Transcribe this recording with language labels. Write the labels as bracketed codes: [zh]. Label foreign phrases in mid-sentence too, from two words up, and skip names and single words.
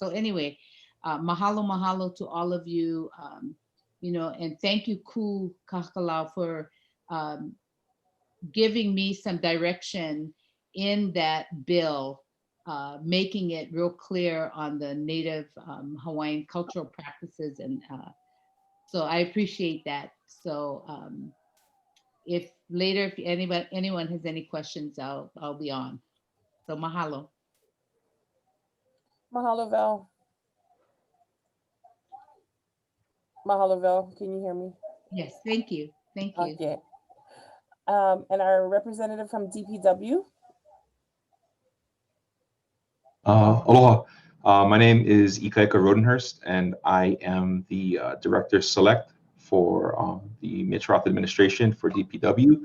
[en] So anyway, mahalo to all of you, you know, and thank you, Ku Kakalau, for giving me some direction in that bill, making it real clear on the Native Hawaiian cultural practices. And so I appreciate that. So if later, if anyone has any questions, I'll be on. So mahalo. Mahalo, Val. Mahalo, Val. Can you hear me? Yes, thank you. Thank you. Okay. And our representative from DPW. Aloha. My name is Ikaika Rodenhurst, and I am the Director Select for the Mitch-Roth administration for DPW.